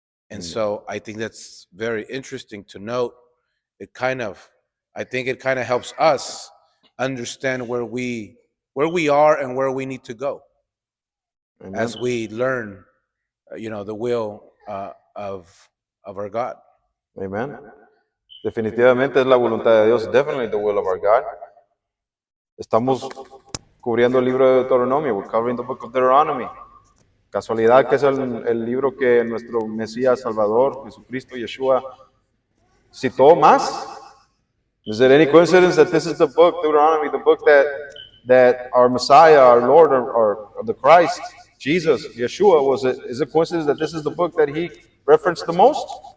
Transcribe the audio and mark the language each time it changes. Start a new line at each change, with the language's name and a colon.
English: And so I think that's very interesting to note. I think it kind of helps us understand where we are and where we need to go. Amen. As we learn, the will of our God.
Spanish: Amen. Definitivamente es la voluntad de Dios.
English: Definitely the will of our God.
Spanish: Estamos cubriendo el libro de Deuteronomio.
English: We're covering the book of Deuteronomy.
Spanish: Casualidad que es el libro que nuestro Mesías Salvador, Jesucristo, Yeshua, citó más.
English: Is it any coincidence that this is the book, Deuteronomy, the book that our Messiah, our Lord, or the Christ, Jesus, Yeshua, is it coincidence that this is the book that he referenced the most?